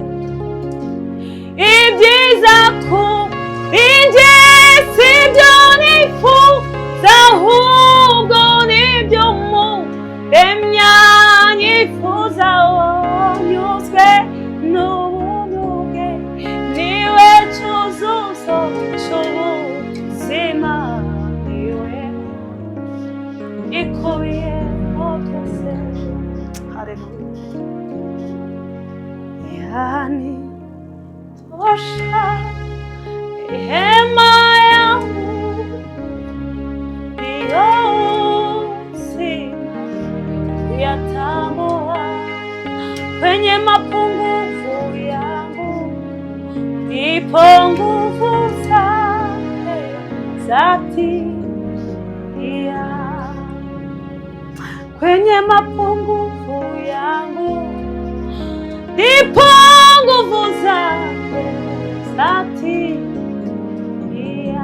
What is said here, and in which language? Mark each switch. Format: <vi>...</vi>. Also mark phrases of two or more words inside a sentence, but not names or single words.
<rw>ibyiza kuri njye sibyo nifuza ahubwo nibyo umuremyi yifuza nyuzwe n'ubuntu bwe niwe cyuzuzo cy'ubuzima niwe ikubiyemo byose</rw> <sw>yanitosha hema yangu iyo uzima kuyatambua kwenye mapungufu yangu ndipo nguvu zake zatimia kwenye mapungufu yangu ndipo nguvu zake zatimia.</sw>